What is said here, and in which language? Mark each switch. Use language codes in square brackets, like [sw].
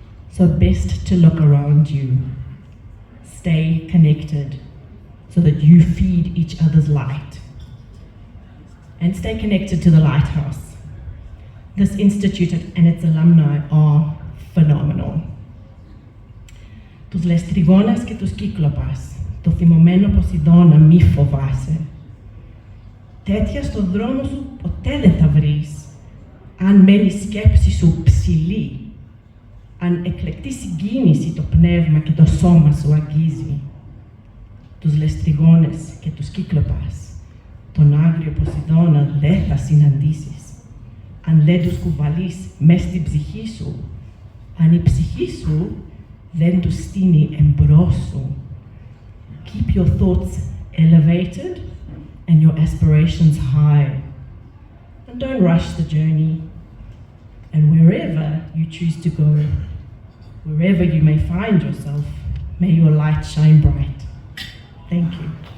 [en] So best to look around you. Stay connected so that you feed each other's light. And stay connected to the lighthouse. This institute and its alumni are phenomenal. [el] Τους λεστριγόνας και τους κύκλοπας, το θυμωμένο Ποσειδώνα μη φοβάσαι. Τέτοια στο δρόμο σου ποτέ δεν θα βρεις, αν μένει η σκέψη σου ψηλή, αν εκλεκτή συγκίνηση το πνεύμα και το σώμα σου αγγίζει. Τους λεστριγόνες και τους κύκλοπας, τον άγριο Ποσειδώνα δεν θα συναντήσεις, αν δεν τους κουβαλείς μες στην ψυχή σου, αν η ψυχή σου δεν τους στείνει εμπρός σου. [en] Keep your thoughts elevated and your aspirations high. And don't rush the journey. And wherever you choose to go, wherever you may find yourself, may your light shine bright. Thank you.